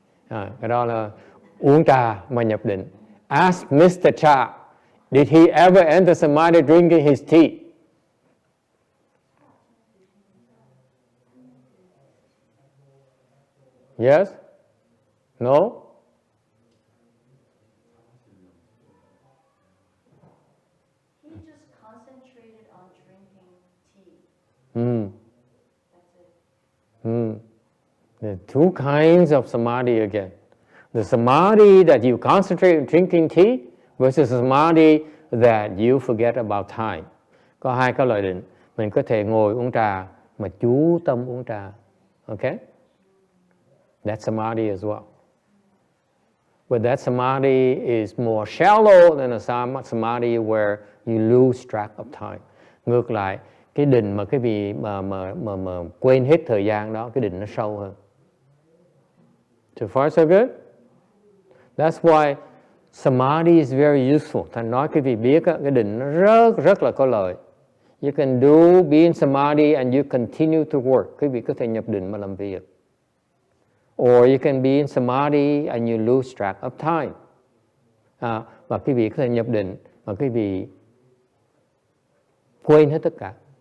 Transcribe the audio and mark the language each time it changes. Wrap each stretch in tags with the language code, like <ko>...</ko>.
<vi>Cái đó là uống trà mà nhập định.</vi> <en>Ask Mr. Cha, did he ever enter Samadhi drinking his tea? Yes? No? He just concentrated on drinking tea. That's it. There are two kinds of Samadhi again. The Samadhi that you concentrate on drinking tea versus Samadhi that you forget about time.</en> <vi>Có hai cái loại định. Mình có thể ngồi uống trà mà chú tâm uống trà.</vi> <en>Okay? That's Samadhi as well. But that Samadhi is more shallow than a Samadhi where you lose track of time.</en> <vi>Ngược lại, cái định mà cái vị mà quên hết thời gian đó, cái định nó sâu hơn.</vi> <en>So far so good? That's why Samadhi is very useful.</en> <vi>Thành nói quý vị biết cái định nó rất là có lợi.</vi> <en>You can be in Samadhi and you continue to work.</en> <vi>Quý vị có thể nhập định mà làm việc.</vi> <en>Or you can be in Samadhi and you lose track of time.</en> <vi>Và quý vị có thể nhập định mà quý vị quên hết tất cả.</vi>